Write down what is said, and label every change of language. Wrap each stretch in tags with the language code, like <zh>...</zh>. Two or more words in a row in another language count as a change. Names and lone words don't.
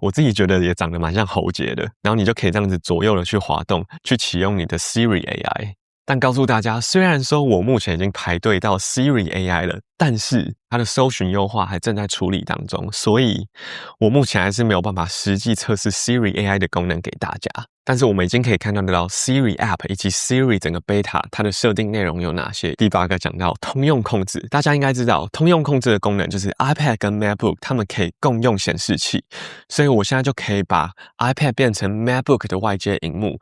<zh>我自己覺得也長得蠻像喉結的。然後你就可以這樣子左右的去滑動，去啟用你的 Siri AI。但告訴大家，雖然說我目前已經排隊到 Siri AI 了，但是它的搜尋優化還正在處理當中，所以我目前還是沒有辦法實際測試 Siri AI 的功能給大家。但是我們已經可以看到Siri App 以及 Siri 整個 Beta 它的設定內容有哪些。第8個講到通用控制，大家應該知道通用控制的功能就是 iPad 跟 MacBook 它們可以共用顯示器，所以我現在就可以把 iPad 變成 MacBook 的外接螢幕。</zh>